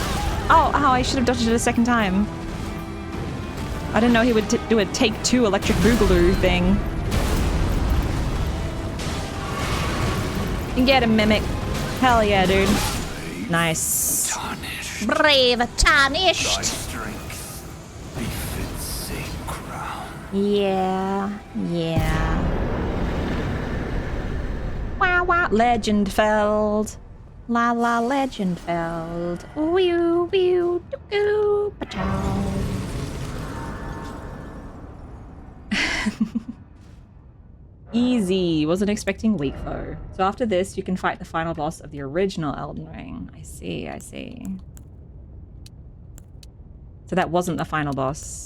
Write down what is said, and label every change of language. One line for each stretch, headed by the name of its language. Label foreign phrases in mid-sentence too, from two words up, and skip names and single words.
English: Oh, I should have dodged it a second time. I didn't know he would do a take two electric boogaloo thing. You can get him, Mimic. Hell yeah, dude. Nice. Tarnished. Brave Thy tarnished. strength befits same crown. Yeah. Wow, wow. Legendfeld. La la Legendfeld. Wee wee doo doo pachow. Easy. Wasn't expecting weak foe. So after this, you can fight the final boss of the original Elden Ring. I see, I see. So that wasn't the final boss.